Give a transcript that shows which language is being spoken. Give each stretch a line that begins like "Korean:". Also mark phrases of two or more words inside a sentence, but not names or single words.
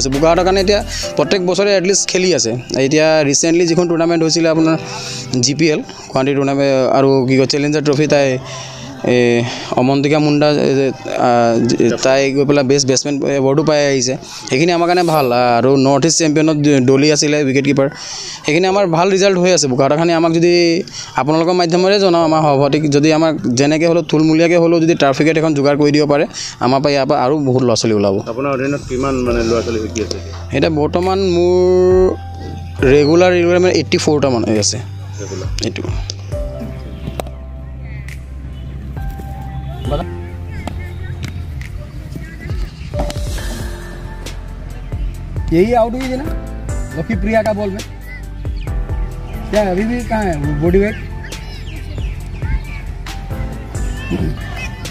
Assamese: আছে বোকাখাটৰ কাৰণে এতিয়া প্ৰত্যেক বছৰে এটলিষ্ট খেলি আছে এতিয়া ৰিচেণ্টলি যিখন টুৰ্ণামেণ্ট হৈছিলে আপোনাৰ GPL গুৱাহাটী টুৰ্ণামেণ্ট আৰু কি কয়
English: challenger trophy
Assamese: তাই অমন্তিকা মুণ্ডা তাই গৈ পেলাই
English: best batsman award
Assamese: পাই আহিছে সেইখিনি আমাৰ কাৰণে ভাল আৰু নৰ্থ ইষ্ট চেম্পিয়নত ডলি আছিলে
English: wicket keeper
Assamese: সেইখিনি আমাৰ ভাল ৰিজাল্ট হৈ আছে বোকাখাটৰ কাৰণে আমাক যদি আপোনালোকৰ মাধ্যমেৰে জনাওঁ আমাৰ সভাপতিক যদি আমাক যেনেকৈ হ'লেও থুলমূলীয়াকৈ হ'লেও যদি
English: turf wicket
Assamese: এখন যোগাৰ কৰি দিব পাৰে আমাৰ পৰা ইয়াৰ পৰা আৰু বহুত ল'ৰা ছোৱালী ওলাব আপোনাৰ অধীনত কিমান মানে ল'ৰা ছোৱালী শিকি আছে এতিয়া বৰ্তমান মোৰ ৰেগুলাৰ মানে 84টা মান আছে এইটো
Hindi: यही आउट हुई थी ना लकी प्रिया का बॉल में क्या अभी भी कहाँ है
English: body weight